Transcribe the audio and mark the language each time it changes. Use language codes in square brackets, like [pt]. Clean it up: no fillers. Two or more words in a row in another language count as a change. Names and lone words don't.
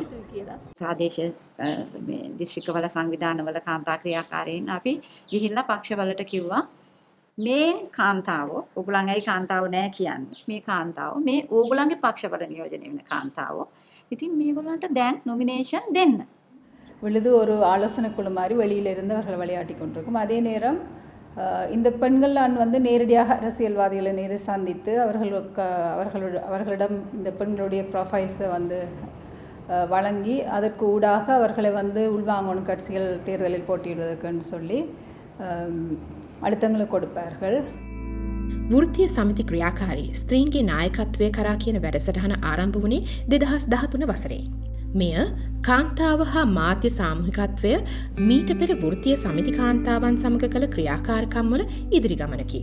[si] ප්‍රාදේශීය දිස්ත්‍රික්කවල සංවිධානවල කාන්තා ක්‍රියාකාරීන් අපි ගිහිල්ලා පක්ෂවලට කිව්වා මේ කාන්තාවෝ ඕගොල්ලන්ගේ කාන්තාවෝ නෑ කියන්නේ. මේ කාන්තාවෝ මේ ඕගොල්ලන්ගේ පක්ෂවල නියෝජනය වෙන කාන්තාවෝ. ඉතින් මේගොල්ලන්ට දැන් නොමිනේෂන් දෙන්න. [ta] விழுது ஒரு ஆலோசனை குழு மாதிரி வெளியிலிருந்து அவர்கள் விளையாட்டி கொண்டிருக்கும். அதே நேரம் இந்த பெண்கள் வந்து நேரடியாக அரசியல்வாதிகளை நேரில் சந்தித்து அவர்களிடம் இந்த பெண்களுடைய ப்ரொஃபைல்ஸை வந்து வழங்கி அதற்கு ஊடாக அவர்களை வந்து உள்வாங்கணும் கட்சிகள் தேர்தலில் போட்டியிடுவதற்குன்னு சொல்லி අழுத்தங்களை கொடுப்பார்கள். [si] වෘත්තීය සමිති ක්‍රියාකාරී ස්ත්‍රීන්ගේ නායකත්වය කරා කියන වැඩසටහන ආරම්භ වුණේ 2013 වසරේ. මෙය කාන්තාව හා මාධ්‍ය සාමූහිකත්වය මීට පෙර වෘත්තීය සමිති කාන්තාවන් සමග කළ ක්‍රියාකාරකම්වල ඉදිරි ගමනකි.